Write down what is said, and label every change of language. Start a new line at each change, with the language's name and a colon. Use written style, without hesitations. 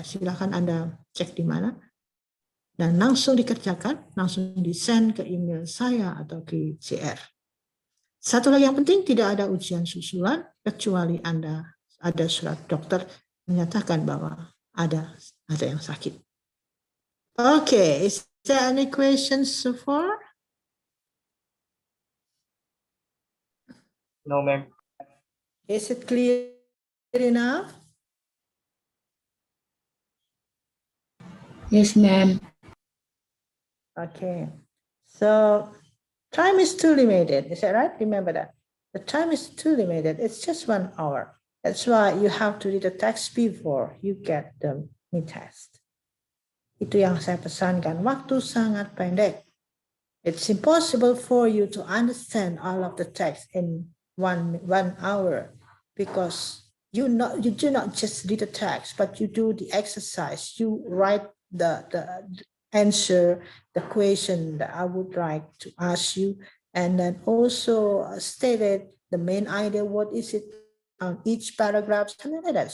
Indonesian: Silahkan Anda cek di mana. Dan langsung dikerjakan, langsung di-send ke email saya atau ke KCR. Satu lagi yang penting, tidak ada ujian susulan, kecuali Anda ada surat dokter menyatakan bahwa ada yang sakit.
English: Okay, is there any questions so far? No, ma'am. Is it clear enough? Yes, ma'am. Okay, so time is too limited, is that right? Remember that. The time is too limited, it's just 1 hour. That's why you have to read the text before you get the test.
Indonesian: Itu yang saya pesankan, waktu sangat pendek.
English: It's impossible for you to understand all of the text in one hour because you do not just read the text, but you do the exercise. You write the answer, the question that I would like to ask you, and then also stated the main idea, what is it on each paragraph, something like that.